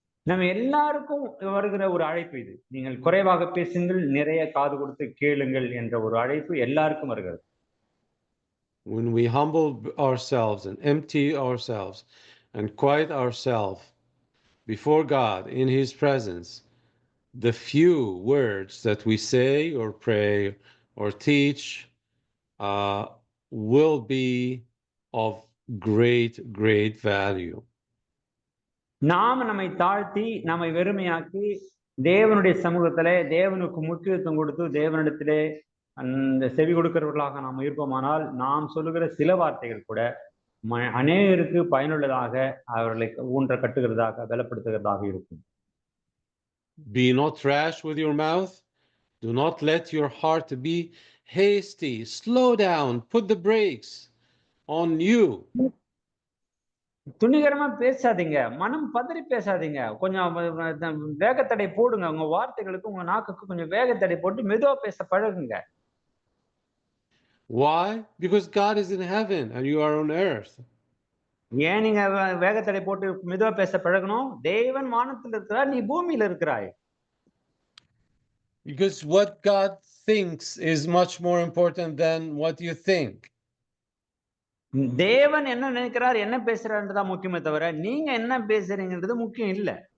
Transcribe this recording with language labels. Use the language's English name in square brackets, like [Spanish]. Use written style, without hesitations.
[Tamil] நம்ம எல்லாருக்கும் வருகிற ஒரு அழைப்பு இது. நீங்கள் குறைவாக பேசுங்கள், நிறைய காது கொடுத்து கேளுங்கள் என்ற ஒரு அழைப்பு எல்லாருக்கும் வருகிறது. [English] When we humble ourselves and empty ourselves and quiet ourselves before God in His presence, the few words that we say or pray or teach will be of great value. [Tamil] நாம் நம்மை தாழ்த்தி நம்மை வெறுமையாக்கி தேவனுடைய சமூகத்திலே தேவனுக்கு முக்கியத்துவம் கொடுத்து தேவனிடத்திலே அந்த செவி கொடுக்கிறவர்களாக நாம் இருப்போமானால் நாம் சொல்லுகிற சில வார்த்தைகள் கூட அநேகருக்கு பயனுள்ளதாக அவர்களை ஊன்ற கட்டுகிறதாக பலப்படுத்துகிறதாக இருக்கும். [English] Be not rash with your mouth. Do not let your heart be hasty. Slow down. Put the brakes on you. [Tamil] துணிகரமா பேசாதீங்க, மனம் பதறி பேசாதீங்க, கொஞ்சம் வேகத்தடை போடுங்க. உங்க வார்த்தைகளுக்கு உங்க நாக்குக்கு கொஞ்சம் வேகத்தடை போட்டு மெதுவா பேச பழகுங்க. [English] Why? Because God is in heaven and you are on earth. [Tamil] ஏன் நீங்க வேகத்தடை போட்டு மெதுவா பேச பழகணும்? தேவன் வானத்தில் இருக்கிறார், நீ பூமியில இருக்கிறாய். [English] Because what God thinks is much more important than what you think. [Tamil] தேவன் என்ன நினைக்கிறார், என்ன பேசுறாருன்றதா முக்கியமே தவிர நீங்க என்ன பேசுறீங்கன்றது முக்கியம் இல்ல.